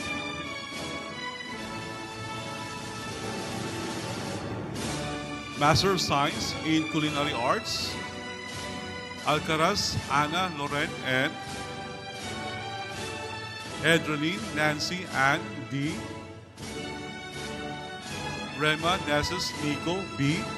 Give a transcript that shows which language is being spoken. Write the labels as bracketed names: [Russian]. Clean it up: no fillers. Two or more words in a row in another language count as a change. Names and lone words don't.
[English] Master of Science in Culinary Arts, Alcaraz Ana Loren N. Edreline Nancy Ann D. Rema Nessus Nico B.